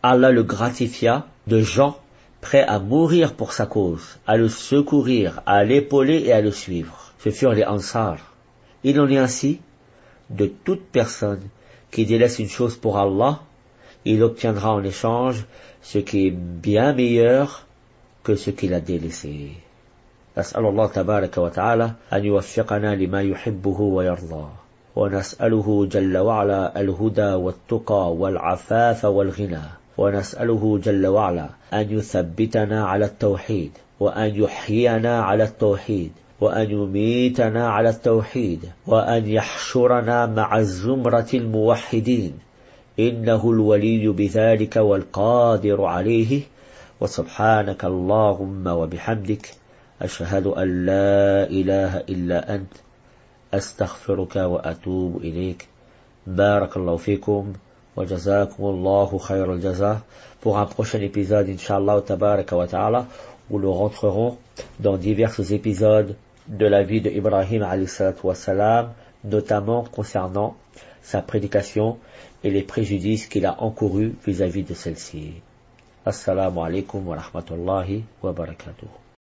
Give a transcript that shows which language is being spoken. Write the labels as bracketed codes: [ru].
[fr] Allah le gratifia de gens prêts à mourir pour sa cause, à le secourir, à l'épauler et à le suivre. Ce furent les Ansar. Il en est ainsi de toute personne qui délaisse une chose pour Allah, il obtiendra en échange ce qui est bien meilleur que ce qu'il a délaissé. [ar] نسأل الله تبارك وتعالى أن يوفقنا لما يحبه ويرضى ونسأله جل وعلا الهدى والتقى والعفاف والغنى ونسأله جل وعلا أن يثبتنا على التوحيد وأن يحيينا على التوحيد وأن يميتنا على التوحيد وأن يحشرنا مع الزمرة الموحدين إنه الولي بذلك والقادر عليه وسبحانك اللهم وبحمدك أشهد أن لا إله إلا أنت أستغفرك وأتوب إليك بارك الله فيكم وجزاكم الله خير الجزاء. [fr] Pour un prochain épisode, Inch'Allah tabaraka wa ta'ala, où nous rentrerons dans divers épisodes de la vie de Ibrahim alayhi salatu wa salam, notamment concernant sa prédication et les préjudices qu'il a encourus vis-à-vis de celle-ci. Assalamu alaikum wa rahmatullahi wa barakatuh.